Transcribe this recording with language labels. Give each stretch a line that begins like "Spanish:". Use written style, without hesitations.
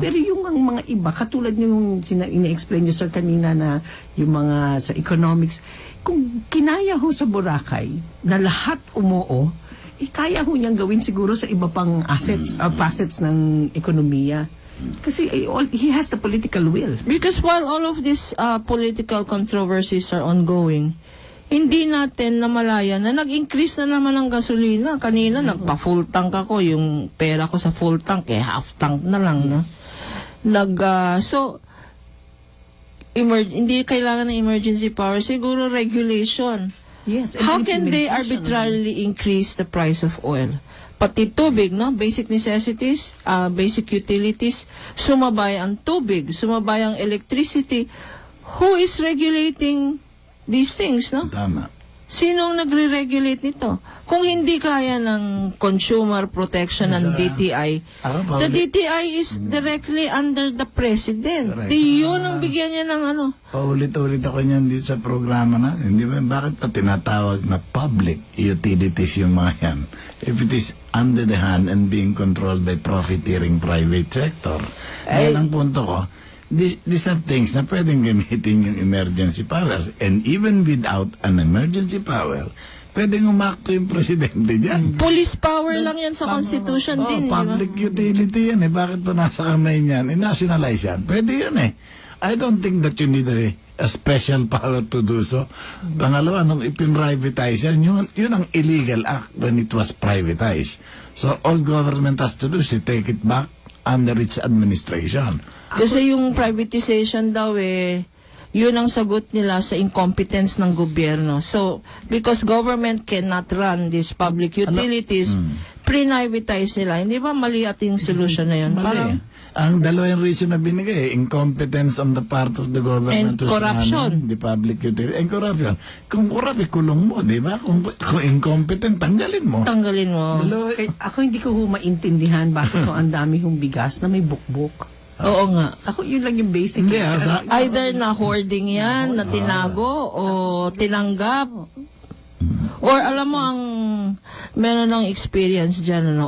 Filipino: Pero yung mga iba, katulad yung ina-explain niyo sir kanina na yung mga sa economics, kung kinaya ho sa Boracay na lahat umuo, kaya ho niyang gawin siguro sa iba pang assets, facets ng ekonomiya.
English: Kasi he has the political will. Because while all of these political controversies are ongoing,
Filipino: hindi natin namalayan na nag-increase na naman ang gasolina. Kanina, nagpa-full tank ako. Yung pera ko sa full tank, half tank na lang. Yes. No? Hindi kailangan ng emergency power. Siguro regulation.
English: Yes. How can they arbitrarily increase the price of oil?
Filipino: Pati tubig, no?
English: Basic necessities, basic utilities,
Filipino: sumabay ang tubig, sumabay ang electricity.
English: Who is regulating these things, no?
Filipino: Tama. Sinong nagre-regulate nito? Kung hindi kaya ng consumer protection ng DTI,
English: the DTI is directly under the President. Correct.
Filipino: Yun ang bigyan niya ng ano. Paulit-ulit ako niyan dito sa programa na. Hindi ba, bakit pa tinatawag na public utilities yung mga yan?
English: If it is under the hand and being controlled by profiteering private sector.
Filipino: Yan ang punto ko.
English: These are things
Filipino: na pwedeng gamitin yung
English: emergency power. And even without an emergency power,
Filipino: pwedeng umakto yung presidente dyan. Police power lang yan sa Constitution din. Public utility yan eh. Bakit pa nasa kamay niyan? I-nationalize yan. Pwede yan eh.
English: I don't think that you need a special power to do so.
Filipino: Pangalawa, nung ipin-privatize yan, yun ang illegal act
English: when it was privatized. So all government has to do is to take it back under its administration.
Filipino: Kasi yung privatization daw yun ang sagot nila sa incompetence ng gobyerno.
English: So, because government cannot run these public utilities, pre-privatize nila.
Filipino: Hindi ba mali ating solution na yun? Mali. Parang, ang dalawang reason na binigay,
English: incompetence on the part of the government and corruption. The public utility, and corruption.
Filipino: Kung corrupt, kulong mo, di ba? Kung incompetent, tanggalin mo. Tanggalin mo. Ako hindi ko maintindihan bakit ang dami hong bigas na may bukbok. Oo nga. Ako yun lang yung basic. Hindi, Either na hoarding yan, na tinago, o tinanggap. Or alam mo ang meron ng experience dyan, ano?